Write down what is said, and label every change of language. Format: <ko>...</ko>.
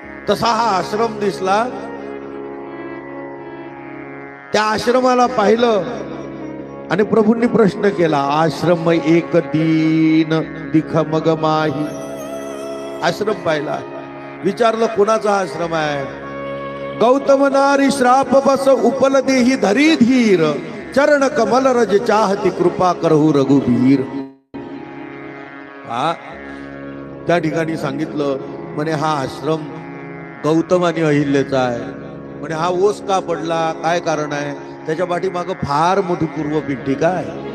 <mr>तसा हा आश्रम दिसला. त्या आश्रमाला पाहिलं आणि प्रभूंनी प्रश्न केला,</mr> <awa>आश्रम एक दीन दिख मग माही.</awa> <mr>आश्रम पाहिला, विचारलं कोणाचा आश्रम आहे?</mr> <awa>गौतम नारी श्राप बस उपल देही धरी धीर, चरण कमल रज चाहती कृपा करहु रघुबीर.</awa> <mr>त्या ठिकाणी सांगितलं म्हणे हा आश्रम गौतम आणि अहिल्याचा आहे. म्हणे हा ओस का पडला, काय कारण आहे? त्याच्या पाठीमागं फार मोठी पूर्वपीठिका आहे.</mr>